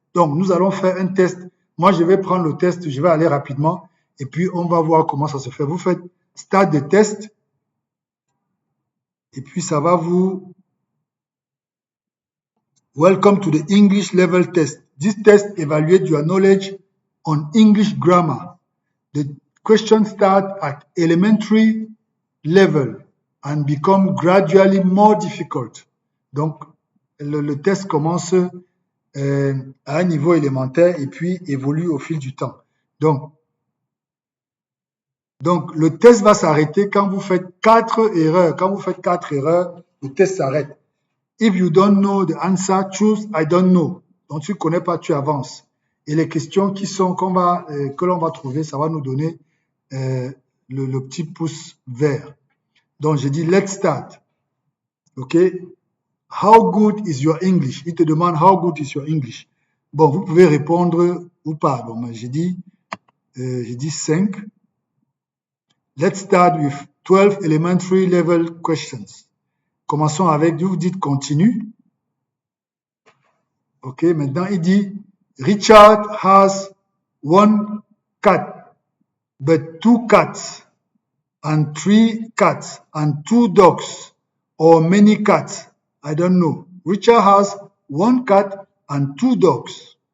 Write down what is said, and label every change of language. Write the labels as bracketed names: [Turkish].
[French] Donc, nous allons faire un test. Moi, je vais prendre le test, je vais aller rapidement et puis on va voir comment ça se fait. Vous faites start de test et puis ça va vous [English] Welcome to the English level test. This test evaluates your knowledge on English grammar. The questions start at elementary level and become gradually more difficult. [French] Donc, le test commence à un niveau élémentaire et puis évolue au fil du temps. Donc le test va s'arrêter quand vous faites 4 erreurs. Quand vous faites 4 erreurs, le test s'arrête. [English] If you don't know the answer, choose I don't know. [French] Donc, tu ne connais pas, tu avances. Et les questions que l'on va trouver, ça va nous donner le petit pouce vert. Donc, j'ai dit, [English] let's start. OK? How good is your English? [French] Il te demande, [English] how good is your English? [French] Bon, vous pouvez répondre ou pas. Bon, j'ai dit 5. [English] Let's start with 12 elementary level questions. [French] Commençons avec, vous dites continue. [English] OK, [French] maintenant il dit, [English] Richard has 1 cat, but 2 cats, and 3 cats, and 2 dogs, or many cats. I don't know. Richard has 1 cat and 2 dogs.